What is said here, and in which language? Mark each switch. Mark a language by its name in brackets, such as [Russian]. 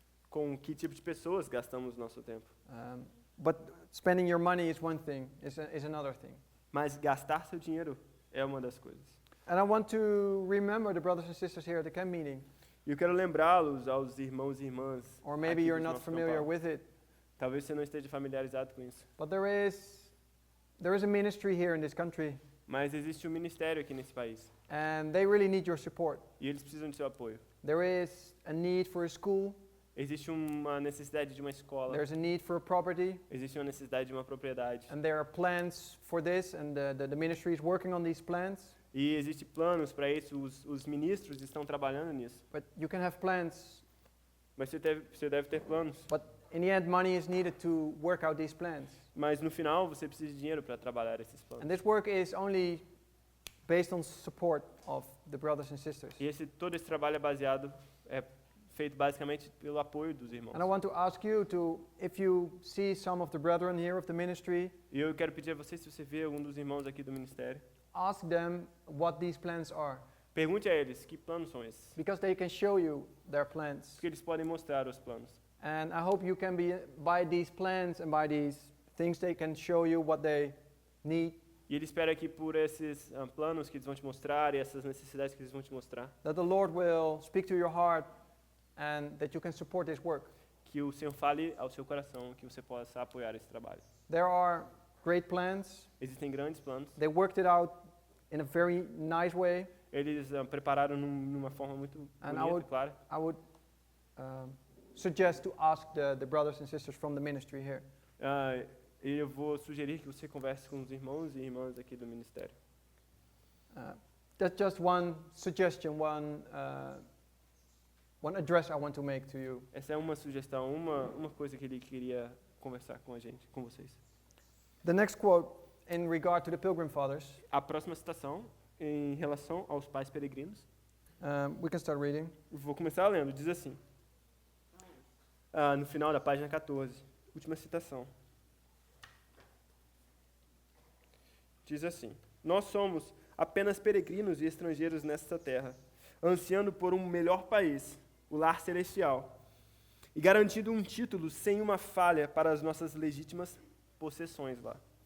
[Portuguese] com que tipo de pessoas gastamos nosso tempo. [English] But spending your money is one thing, is another thing. [Portuguese] Mas gastar seu dinheiro é uma das coisas. [English] And I want to remember the brothers and sisters here at the camp meeting. [Portuguese] E eu quero lembrá-los aos irmãos e irmãs. [English] Or maybe [Portuguese] aqui [English] you're [Portuguese] do [English] not [Portuguese] nosso [English] familiar [Portuguese] campal. [English] with it. [Portuguese] Talvez você não esteja familiarizado com isso, [English] but there is a ministry here in this country, [Portuguese] mas existe um ministério aqui nesse país [English] and they really need your support. [Portuguese] e eles precisam de seu apoio. [English] There is a need for a school, [Portuguese] Existe uma necessidade de uma escola, [English] there's a need for a property, [Portuguese] existe uma necessidade de uma propriedade [English] and there are plans for this, and the ministry is working on these plans. [Portuguese] e existem planos para isso. Os ministros estão trabalhando nisso, [English] But you can have plans, [Portuguese] mas você deve ter planos. [English] but in the end, money is needed to work out these plans. [Portuguese] Mas no final você precisa de dinheiro para trabalhar esses planos. [English] And this work is only based on support of the brothers and sisters. [Portuguese] E todo esse trabalho é feito basicamente pelo apoio dos irmãos. [English] And I want to ask you to, if you see some of the brethren here of the ministry, [Portuguese] E eu quero pedir a você, se você vê algum dos irmãos aqui do ministério, [English] ask them what these plans are, [Portuguese] pergunte a eles que planos são esses, [English] because they can show you their plans. [Portuguese] porque eles podem mostrar os planos. [English] And I hope you can be, by these plans and by these things, they can show you what they need, [Portuguese] E ele espera que por esses planos que eles vão te mostrar e essas necessidades que eles vão te mostrar, [English] that the Lord will speak to your heart and that you can support this work. [Portuguese] que o Senhor fale ao seu coração, que você possa apoiar esse trabalho. [English] There are great plans. [Portuguese] Existem grandes planos. [English] They worked it out in a very nice way. [Portuguese] Eles prepararam numa forma muito [English] And [Portuguese] bonita, clara. [English] I would suggest to ask the brothers and sisters from the ministry here. [Portuguese] E eu vou sugerir que você converse com os irmãos e irmãs aqui do ministério. [English] That's just one suggestion, one address I want to make to you. [Portuguese] Essa é uma sugestão, uma coisa que ele queria conversar com a gente, com vocês. [English] The next quote in regard to the Pilgrim Fathers, [Portuguese] A próxima citação, em relação aos pais peregrinos, [English] we can start reading. [Portuguese] vou começar lendo, diz assim, no final da página 14, última citação. Diz assim: Nós somos apenas peregrinos e estrangeiros nesta terra, ansiando por um melhor país, o lar celestial, e garantindo um título sem uma falha para as nossas legítimas possessões lá.